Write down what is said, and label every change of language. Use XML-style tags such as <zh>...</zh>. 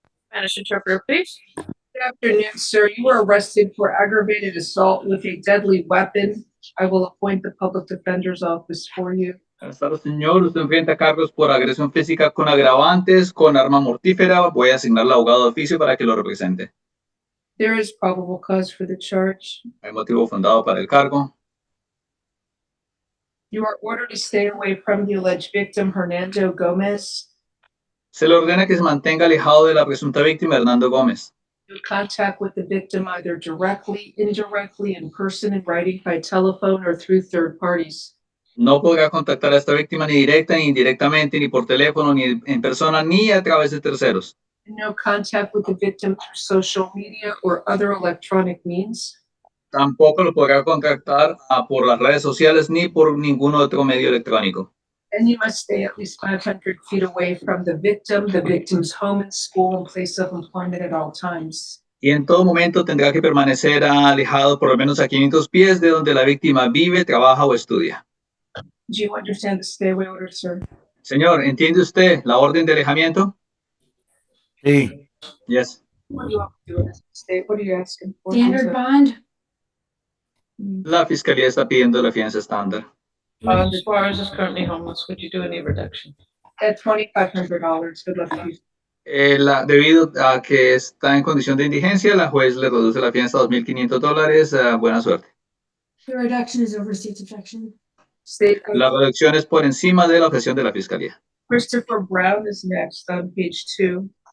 <en>Spanish interpreter, please. Good afternoon, sir. You were arrested for aggravated assault with a deadly weapon. I will appoint the public defender's office for you.</en> <es>Buenas tardes, señor. Usted enfrenta cargos por agresión física con agravantes, con arma mortífera. Voy a asignar al abogado de oficio para que lo represente.</es> <en>There is probable cause for the charge.</en> <es>Hay motivo fundado para el cargo.</es> <en>You are ordered to stay away from the alleged victim, Hernando Gomez.</en> <es>Se le ordena que se mantenga alejado de la presunta víctima, Hernando Gómez.</es> <en>No contact with the victim either directly, indirectly, in person, in writing, by telephone, or through third parties.</en> <es>No podrá contactar a esta víctima ni directa, ni indirectamente, ni por teléfono, ni en persona, ni a través de terceros.</es> <en>No contact with the victim through social media or other electronic means.</en> <es>Tampoco lo podrá contactar por las redes sociales ni por ningún otro medio electrónico.</es> <en>And you must stay at least 500 feet away from the victim's home and school and place of employment at all times.</en> <es>Y en todo momento tendrá que permanecer alejado por lo menos a 500 pies de donde la víctima vive, trabaja o estudia.</es> <en>Do you understand the stay away order, sir?</en> <es>Señor, ¿entiende usted la orden de alejamiento? Sí.</es> <en>What Yes. do you want to do? What are you asking for? Standard bond,</en> <es>La fiscalía está pidiendo la fianza estándar.</es> <en>Mr. Suarez is currently homeless. Would you do any reduction? At $2,500. Good luck to you.</en> <es>Debido a que está en condición de indigencia, la juez le reduce la fianza a $2,500. Buena suerte.</es> <en>the reduction is over state's objection. State</en> <es>La reducción es por encima de la objeción de la fiscalía.</es> <en>Christopher Brown is next on page 2.</en>